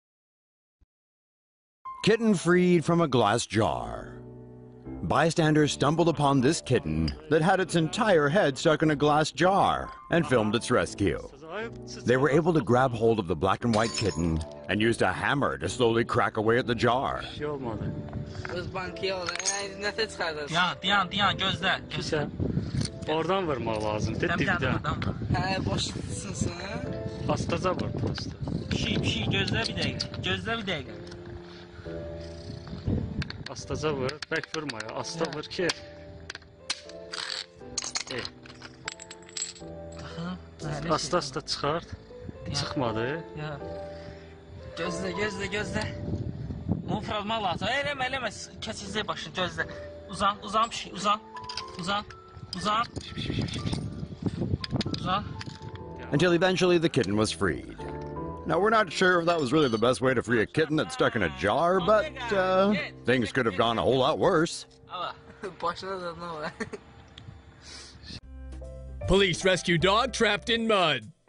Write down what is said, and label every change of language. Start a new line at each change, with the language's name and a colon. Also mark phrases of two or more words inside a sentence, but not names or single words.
English: Kitten freed from a glass jar. Bystanders stumbled upon this kitten that had its entire head stuck in a glass jar and filmed its rescue. They were able to grab hold of the black and white kitten and used a hammer to slowly crack away at the jar.
Azerbaijani: Gözlə. Oradan vurmaq lazımdır, dibdən. Başlasın. Astaca vur, prosta. Pişik, gözlə bir dəqiqə. Astaca vur, bək vurma ya, asta vur ki. Asta çıxart. Çıxmadı. Gözlə. Onu fırlatmaq lazım. Eləmə, kəsizlik başını, gözlə. Uzan pişik, uzan.
English: Until eventually the kitten was freed. Now, we're not sure if that was really the best way to free a kitten that's stuck in a jar, but things could have gone a whole lot worse. Police rescue dog trapped in mud.